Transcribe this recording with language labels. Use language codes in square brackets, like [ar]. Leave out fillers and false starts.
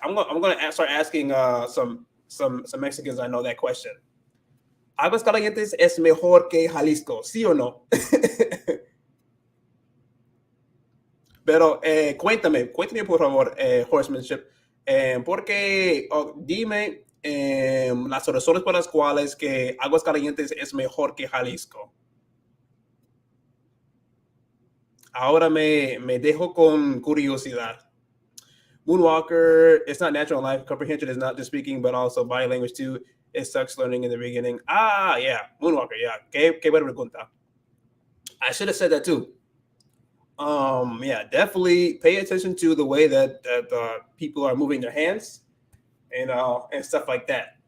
[en] I'm gonna start asking some Mexicans I know that question. [es] Aguas Calientes es mejor que Jalisco, ¿sí o no? Pero cuéntame por favor, Horsemanship, porque dime las razones por las cuales que Aguas Calientes es mejor que Jalisco. Ahora me dejo con curiosidad. [en] Moonwalker, it's not natural life. Comprehension is not just speaking, but also body language too. It sucks learning in the beginning. Yeah. Moonwalker, yeah. [es] Qué buena pregunta. [en] I should have said that too. Yeah, definitely pay attention to the way that people are moving their hands and stuff like that.